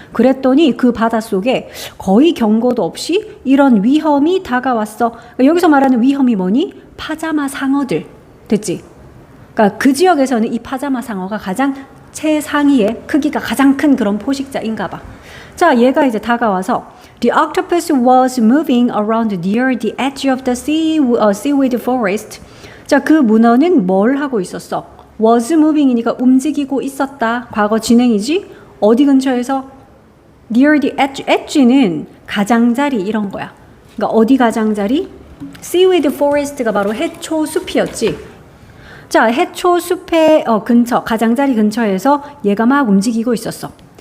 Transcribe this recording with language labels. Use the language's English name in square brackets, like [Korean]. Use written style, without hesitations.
[Korean] 그랬더니 그 바닷속에 거의 경고도 없이 이런 위험이 다가왔어. 그러니까 여기서 말하는 위험이 뭐니? 파자마 상어들. 됐지? 그러니까 그 지역에서는 이 파자마 상어가 가장 최상위의 크기가 가장 큰 그런 포식자인가 봐. 자, 얘가 이제 다가와서 [English] The octopus was moving around near the edge of the seaweed forest. [Korean] 자, 그 문어는 뭘 하고 있었어? was moving이니까 움직이고 있었다. 과거 진행이지? 어디 근처에서? [English] near the edge. [Korean] edge는 가장자리 이런 거야. 그러니까 어디 가장자리? seaweed forest가 바로 해초 숲이었지. 자, 해초 숲의 근처, 가장자리 근처에서 얘가 막 움직이고 있었어.